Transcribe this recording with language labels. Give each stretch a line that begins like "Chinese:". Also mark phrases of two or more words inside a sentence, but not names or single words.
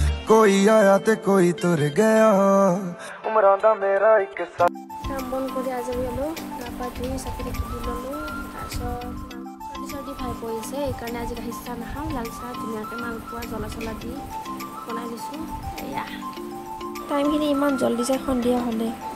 Punjabi: ਕੋਈ ਆਇਆ ਤੇ ਕੋਈ ਤੁਰ ਗਿਆ ਉਮਰਾਂ ਦਾ ਮੇਰਾ ਇਕ ਸਾਥ
Assamese: কাম বন কৰি আজৰি হ'লো গা ধুই চাকি তুলি ল'লো তাৰপিছত চৰ্দি ভাই পৰিছে সেইকাৰণে আজি গাখীৰ চাহ নাখাওঁ লাল চাহ ধুনীয়াকৈ মালপোৱা জ্বলা চলা দি বনাই দিছোঁ এয়া টাইমখিনি ইমান জল্দি যায় সন্ধিয়া হ'লে